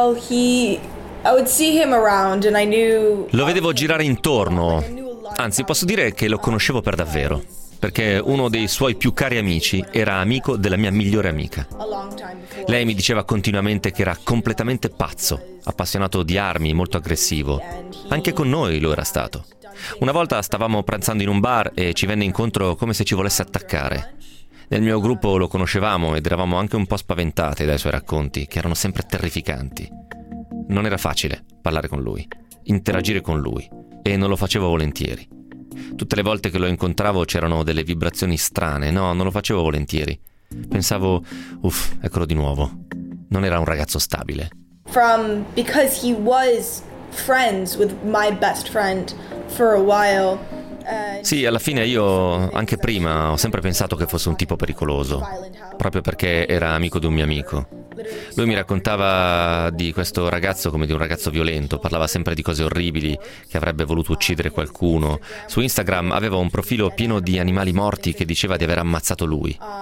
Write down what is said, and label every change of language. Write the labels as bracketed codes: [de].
[en] I would see him around and I knew. [it] Lo vedevo girare intorno. Anzi, posso dire che lo conoscevo per davvero, perché uno dei suoi più cari amici era amico della mia migliore amica. Lei mi diceva continuamente che era completamente pazzo, appassionato di armi, molto aggressivo. Anche con noi lo era stato. Una volta stavamo pranzando in un bar e ci venne incontro come se ci volesse attaccare. Nel mio gruppo lo conoscevamo ed eravamo anche un po' spaventate dai suoi racconti, che erano sempre terrificanti. Non era facile parlare con lui, interagire con lui, e non lo facevo volentieri. Tutte le volte che lo incontravo c'erano delle vibrazioni strane, no, non lo facevo volentieri. Pensavo, uff, eccolo di nuovo. Non era un ragazzo stabile. [en] Because he was friends with my best friend for a while. [it] Sì, alla fine io, anche prima, ho sempre pensato che fosse un tipo pericoloso, proprio perché era amico di un mio amico. Lui mi raccontava di questo ragazzo come di un ragazzo violento, parlava sempre di cose orribili, che avrebbe voluto uccidere qualcuno. Su Instagram aveva un profilo pieno di animali morti che diceva di aver ammazzato lui.